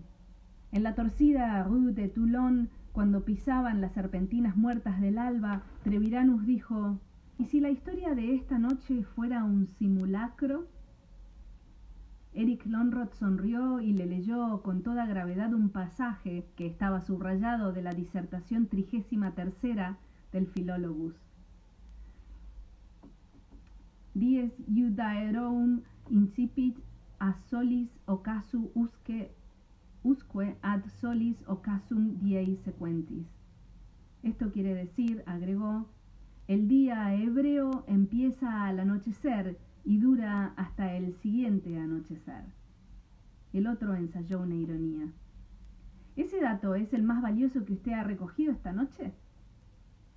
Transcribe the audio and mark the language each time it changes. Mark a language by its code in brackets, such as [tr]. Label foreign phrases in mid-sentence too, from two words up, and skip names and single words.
[es] En la torcida Rue de Toulon, cuando pisaban las serpentinas muertas del alba, Treviranus dijo: ¿y si la historia de esta noche fuera un simulacro? Eric Lonrod sonrió y le leyó con toda gravedad un pasaje que estaba subrayado de la disertación 33ª del Philologus. [la] Dies Judaeorum incipit a solis occasu usque ad solis occasum diei sequentis. [es] Esto quiere decir, agregó, el día hebreo empieza al anochecer y dura hasta el siguiente anochecer. El otro ensayó una ironía. ¿Ese dato es el más valioso que usted ha recogido esta noche?